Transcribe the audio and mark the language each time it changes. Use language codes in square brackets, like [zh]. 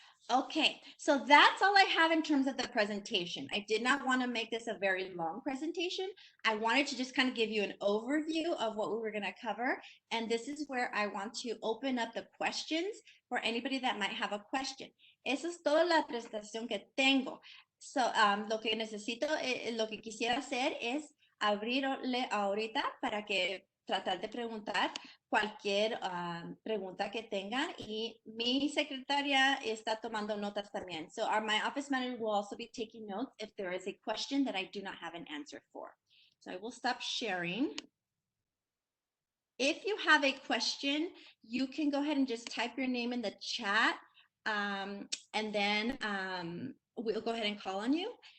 [en] Okay, so that's all I have in terms of the presentation. I did not want to make this a very long presentation. I wanted to just kind of give you an overview of what we were going to cover. And this is where I want to open up the questions for anybody that might have a question. [es] Eso es toda la presentación que tengo. So, lo que necesito, lo que quisiera hacer es abrirle ahorita para que tratar de preguntar cualquier pregunta que tengan y mi secretaria está tomando notas también. [en] So my office manager will also be taking notes if there is a question that I do not have an answer for. So I will stop sharing. If you have a question, you can go ahead and just type your name in the chat and then we'll go ahead and call on you.